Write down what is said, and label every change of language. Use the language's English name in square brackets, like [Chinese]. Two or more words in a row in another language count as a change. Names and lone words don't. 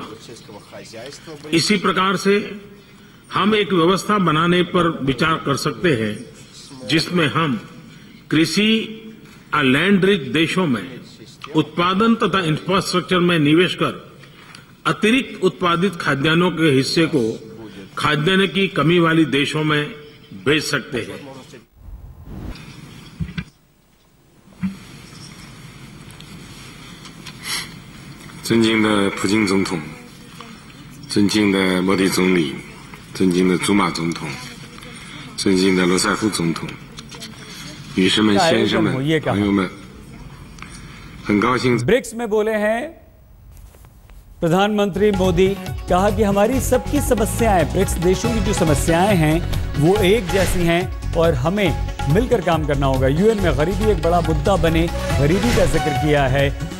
[Hindi] इसी प्रकार से हम एक व्यवस्था बनाने पर विचार कर सकते हैं जिसमें हम कृषि और [English] land rich [Hindi] देशों में उत्पादन तथा इंफ्रास्ट्रक्चर में निवेश कर अतिरिक्त उत्पादित खाद्यान्नों के हिस्से को खाद्यान्न की कमी वाली देशों में भेज सकते हैं। [Chinese] 尊敬的普京总统，尊敬的莫迪总理，尊敬的祖马总统，尊敬的罗塞夫总统，女士们、先生们、朋友们，很高兴。 [Hindi] ब्रिक्स में बोले हैं प्रधानमंत्री मोदी, कहा कि हमारी सबकी समस्याएं, ब्रिक्स देशों की जो समस्याएं हैं वो एक जैसी हैं और हमें मिलकर काम करना होगा। यूएन में गरीबी एक बड़ा मुद्दा बने, गरीबी का जिक्र किया है।